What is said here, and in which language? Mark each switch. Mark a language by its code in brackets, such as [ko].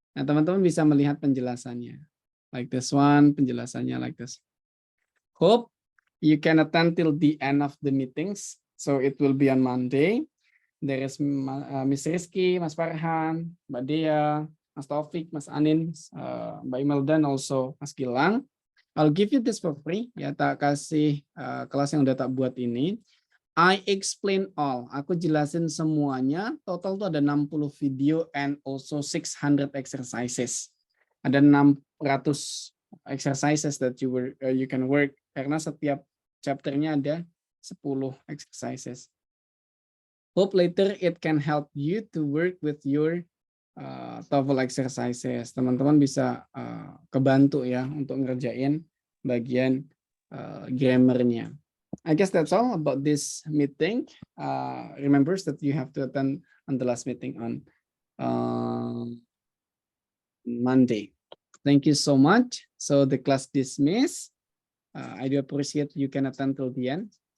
[id] Nah, teman-teman bisa melihat penjelasannya. [en] Like this one, [id] penjelasannya [en] like this. Hope you can attend till the end of the meetings. So it will be on Monday. There is Miss Rizky, Mas Farhan, Mbak Dea, Mas Taufik, Mas Anin, Mbak Imelda, also Mas Gilang. I'll give you this for free. [id] Ya, tak kasih kelas yang udah tak buat ini. [en] I explain all. [id] Aku jelasin semuanya. Total tuh ada 60 video [en] and also [id] 600 exercises. Ada 600 [en] exercises that you can work, [id] karena setiap chapternya ada 10 [en] exercises. Hope later it can help you to work with your TOEFL exercises. [id] Teman-teman bisa kebantu ya untuk ngerjain bagian grammarnya. [en] I guess that's all about this meeting. Remember that you have to attend on the last meeting on Monday. Thank you so much. So the class dismissed. I do appreciate you can attend till the end.